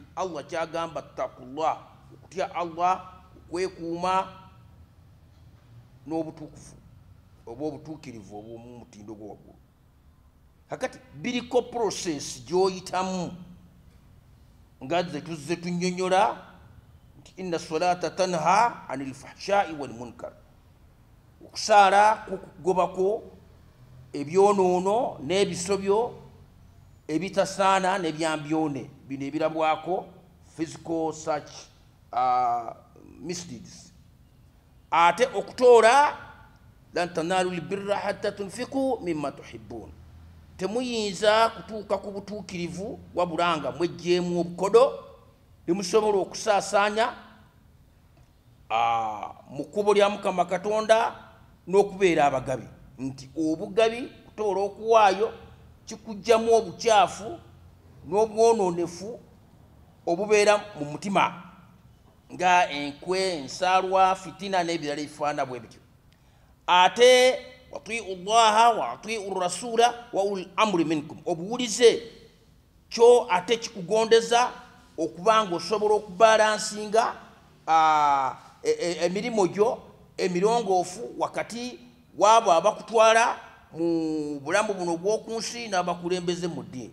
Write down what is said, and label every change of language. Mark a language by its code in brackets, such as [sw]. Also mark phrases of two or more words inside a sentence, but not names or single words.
[lg] Allah kyagamba taqullah, okutya Allah, okwekuuma n'obutukuvu oba obutuukirivu obw'omumutindo gw'owaggulu. Kakati biriko process gy'oyitamu nga ze tuzze tunnyonnyola nti [ar] إن الصلاة تنهى عن الفحشاء والمنكر. [lg] Okusaala kukugobako ebyonoono n'ebisobyo ebitasaana n'ebyambyone, bino ebirabwako [en] physical such misdeeds. [lg] Ate okutoola [ar] لن تنالوا البر حتى تنفقوا مما تحبون. [lg] Temuyinza kutuuka ku butuukirivu wabula nga mwejjeemu obukodo ne musobola okusaasaanya mu kkubo lya Mukama Katonda n'okubeera abagabi. Nti obugabi kutoola okuwaayo kikujjamu obukyafu n'obwonoonefu obubeera mu mutima nga enkwe, ensaalwa, fitina n'ebirala ebifaana bwe bityo. [ar] Ate وأطيعوا الله وأطيعوا الرسول وأولي الأمر منكم, [lg] obuwulize kyo ate kikugondeza okuba nga osobola okubalansinga emirimu gyo emirongoofu wakati waabo abakutwala mu bulamu buno obw'oku nsi n'abakulembeze mu ddiini.